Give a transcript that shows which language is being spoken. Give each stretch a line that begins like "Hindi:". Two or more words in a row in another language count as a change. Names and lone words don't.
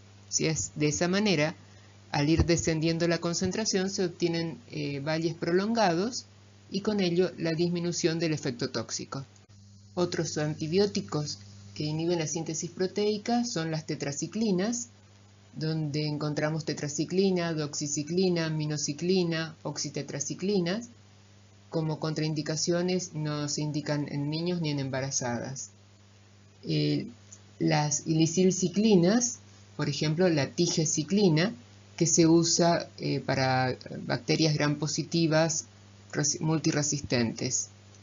Spanish: Si es de esa manera, al ir descendiendo la concentración se obtienen valles prolongados y con ello la disminución del efecto tóxico. Otros antibióticos que inhiben la síntesis proteica son las tetraciclinas, donde encontramos tetraciclina, doxiciclina, minociclina, oxitetraciclinas. Como contraindicaciones no se indican en niños ni en embarazadas. Las ilicilciclinas, por ejemplo la tigeciclina, que se usa para bacterias gram positivas multiresistentes.